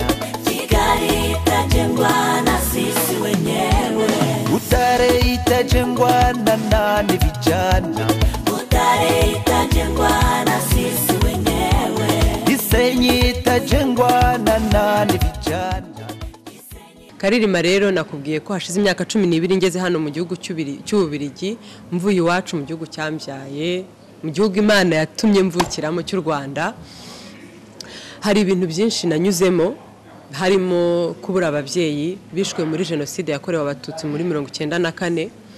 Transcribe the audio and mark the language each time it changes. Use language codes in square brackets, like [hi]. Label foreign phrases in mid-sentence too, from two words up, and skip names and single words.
[sw] Kigali itajengwa na sisi wenyewe. Butare itajengwa na nani vijana, Butare itajengwa na sisi wenyewe. Gisenyi itajengwa na nani vijana. [rw] Karirima rero nakubwiye ko hashize imyaka 12 ngeze hano mu gihugu cy'Ububirigi, mvuye iwacu mu gihugu cyambyaye, mu gihugu Imana yatumye mvukiramo cy'u Rwanda. Hari ibintu byinshi nanyuzemo, harimo kubura ababyeyi bishwe muri jenoside yakorewe abatutsi muri 1994.